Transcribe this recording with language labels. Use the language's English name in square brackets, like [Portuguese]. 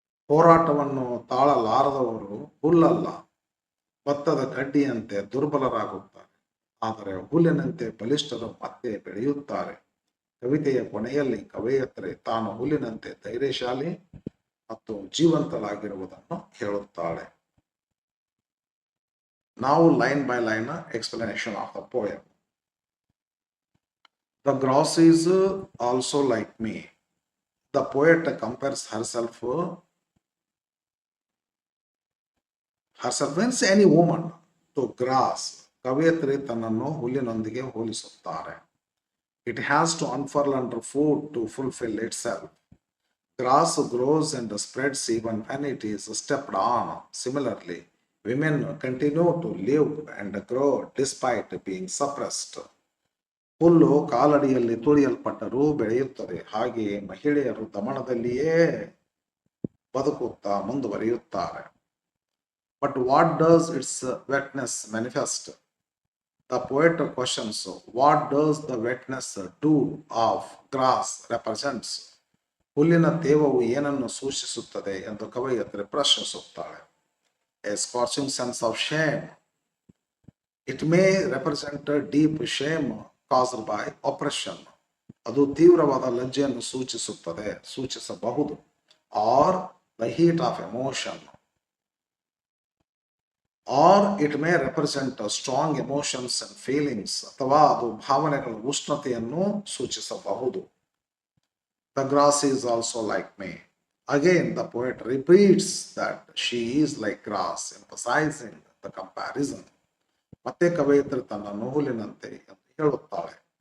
[Kannada] ಹೋರಾಟವನ್ನು ತಾಳಲಾರದವರು ಹುಲ್ಲಲ್ಲ, ಭತ್ತದ ಕಡ್ಡಿಯಂತೆ ದುರ್ಬಲರಾಗುತ್ತಾರೆ, ಆದರೆ ಹುಲ್ಲಿನಂತೆ ಬಲಿಷ್ಠರು ಮತ್ತೆ ಬೆಳೆಯುತ್ತಾರೆ. ಕವಿತೆಯ ಕೊನೆಯಲ್ಲಿ ಕವಯತ್ರಿ ತಾನು ಹುಲ್ಲಿನಂತೆ ಧೈರ್ಯಶಾಲಿ ಮತ್ತು ಜೀವಂತಳಾಗಿರುವುದನ್ನು ಹೇಳುತ್ತಾಳೆ. [English] Now line by line explanation of the poem. The grass is also like me. The poet compares herself means any woman to grass. [Kannada] ಕವಯತ್ರಿ ತನ್ನನ್ನು ಹುಲ್ಲಿನೊಂದಿಗೆ ಹೋಲಿಸುತ್ತಾರೆ. [English] It has to unfurl underfoot to fulfill itself. Grass grows and spreads even when it is stepped on. Similarly, women continue to live and grow despite being suppressed. [Kannada] ಹುಲ್ಲು ಕಾಲಡಿಯಲ್ಲಿ ತುಳಿಯಲ್ಪಟ್ಟರೂ ಬೆಳೆಯುತ್ತದೆ, ಹಾಗೆಯೇ ಮಹಿಳೆಯರು ದಮನದಲ್ಲಿಯೇ ಬದುಕುತ್ತಾ ಮುಂದುವರಿಯುತ್ತಾರೆ. [English] But what does its wetness manifest? The poet questions, what does the wetness do of grass represents? [Kannada] ಹುಲ್ಲಿನ ತೇವವು ಏನನ್ನು ಸೂಚಿಸುತ್ತದೆ ಎಂದು ಕವಯತ್ರಿ ಪ್ರಶ್ನಿಸುತ್ತಾಳೆ. [English] A scorching sense of shame. It may represent a deep shame caused by oppression. [Kannada] ಅದು ತೀವ್ರವಾದ ಲಜ್ಜೆಯನ್ನು ಸೂಚಿಸಬಹುದು. [English] Or the heat of emotion. Or it may represent strong emotions and feelings. [Kannada] ಅಥವಾ ಅದು ಭಾವನೆಗಳ ಉಷ್ಣತೆಯನ್ನು ಸೂಚಿಸಬಹುದು. [English] The grass is also like me. Again, the poet repeats that she is like grass, emphasizing the comparison. [Kannada] ಮತ್ತೆ ಕವಯಿತ್ರಿ ತನ್ನನ್ನು ಹುಲ್ಲಿನಂತೆ ಎಂದು ಹೇಳುತ್ತಾಳೆ.